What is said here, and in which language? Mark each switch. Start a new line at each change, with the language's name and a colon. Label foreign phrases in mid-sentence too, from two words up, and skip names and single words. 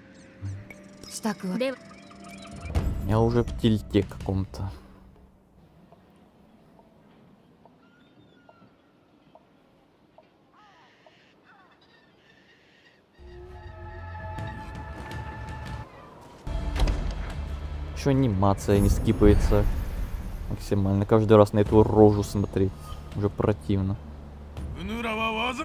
Japanese: 支度はでは
Russian: Я уже в тильте каком-то. Еще анимация не скипается максимально. Каждый раз на эту рожу смотреть. Уже противно.
Japanese: うぬらはわざ